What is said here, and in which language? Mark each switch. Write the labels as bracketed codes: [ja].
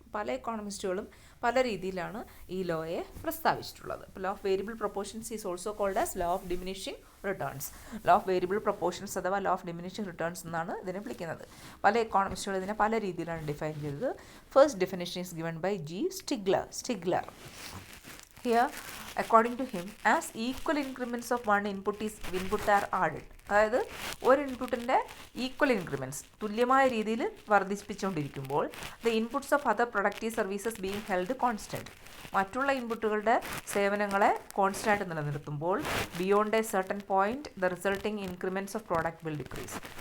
[ml] പല എക്കോണമിസ്റ്റുകളും പല രീതിയിലാണ് ഈ ലോയെ പ്രസ്താവിച്ചിട്ടുള്ളത്. [en] Law of variable proportions is also called as law of diminishing returns. [ml] Law of variable proportions അഥവാ law of diminishing returns എന്നാണ് ഇതിനെ വിളിക്കുന്നത്. പല എക്കോണമിസ്റ്റുകൾ ഇതിനെ പല രീതിയിലാണ് ഡിഫൈൻ ചെയ്തത്. [en] First definition is given by G Stigler. Here, according to him, as equal increments of one input are added. [ml] അതായത് ഒരു ഇൻപുട്ടിൻ്റെ ഈക്വൽ ഇൻക്രിമെൻറ്റ്സ് തുല്യമായ രീതിയിൽ വർദ്ധിപ്പിച്ചുകൊണ്ടിരിക്കുമ്പോൾ [en] The inputs of other productive services being held constant. [ml] മറ്റുള്ള ഇൻപുട്ടുകളുടെ സേവനങ്ങളെ constant നിലനിർത്തുമ്പോൾ [en] Beyond a certain point the resulting increments of product will decrease.